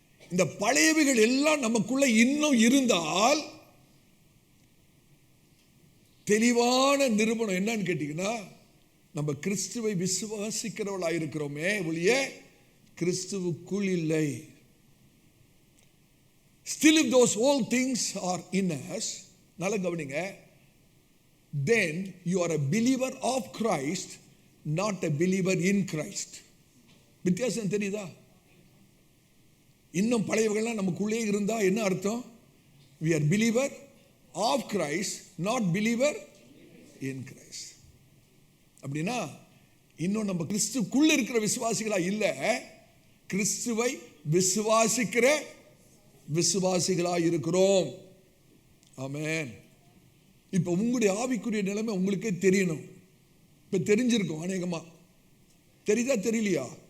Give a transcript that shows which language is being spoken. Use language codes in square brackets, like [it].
[ta] இந்த பழையவைகள் எல்லாம் நமக்குள்ள இன்னும் இருந்தால் தெளிவான நிரூபணம் என்னன்னு கேட்டீங்கன்னா, நம்ம கிறிஸ்துவை விசுவாசிக்கிறவர்களாக இருக்கிறோமே ஒழிய கிறிஸ்துவுக்குள் இல்லை. [en] Still if those old things are in us, [ta] நல்ல கவனிங்க, [en] then you are a believer of Christ, not a believer in Christ. [ta] வித்தியாசம் தெரியுதா? இன்னும் பழையவர்கள்லாம் நமக்குள்ளே இருந்தா என்ன அர்த்தம்? [en] We are believer of Christ, not believer in Christ. [ta] அப்படின்னா இன்னும் நம்ம கிறிஸ்துக்குள்ள இருக்கிற விசுவாசிகளா இல்ல, கிறிஸ்துவை விசுவாசிக்கிற விசுவாசிகளா இருக்கிறோம். ஆமென். இப்ப உங்களுடைய ஆவிக்குரிய நிலைமை உங்களுக்கே தெரியணும். இப்ப தெரிஞ்சிருக்கும் அநேகமா. தெரியுதா தெரியலையா?